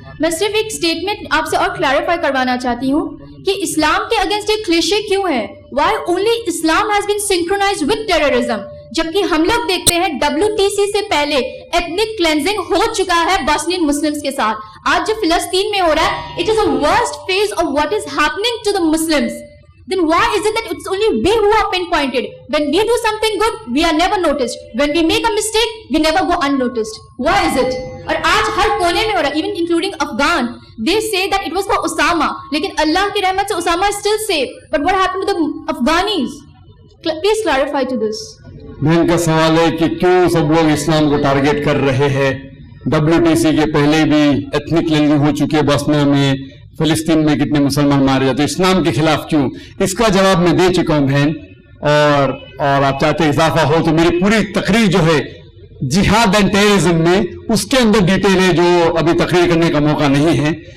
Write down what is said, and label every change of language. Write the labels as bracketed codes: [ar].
[ur] میں صرف ایک اسٹیٹمنٹ آپ سے اور کلیریفائی کروانا چاہتی ہوں کہ اسلام کے اگینسٹ ایک کلیشے کیوں ہے, [en] why only Islam has been synchronized with terrorism, [ur] جبکہ ہم لوگ دیکھتے ہیں WTC سے پہلے ایتھنک کلینزنگ ہو چکا ہے بوسنین مسلمز کے ساتھ. آج جو فلسطین میں ہو رہا ہے, [en] It is a worst phase of what is happening to the Muslims. Then why is it that it's only we who are pinpointed? When we do something good, we are never noticed. When we make a mistake, we never go unnoticed. Why is it? [ur] اور آج ہر کونے میں ہو رہا ہے, [en] even including Afghan. They say that it was for Osama. [ur] لیکن اللہ کی رحمت سے [en] Osama is still safe. But what happened to the Afghanis? Please clarify to this. [ur] بہن کا سوال ہے کہ کیوں سب لوگ اسلام کو ٹارگیٹ کر رہے ہیں. WTC کے پہلے بھی ایتھنک کلینزنگ ہو چکی ہے بوسنیا میں, فلسطین میں کتنے مسلمان مارے جاتے, اسلام کے خلاف کیوں؟ اس کا جواب میں دے چکا ہوں بہن, اور آپ چاہتے اضافہ ہو تو میری پوری تقریر جو ہے جہاد اینڈ ٹیررزم میں اس کے اندر ڈیٹیل ہے جو ابھی تقریر کرنے کا موقع نہیں ہے.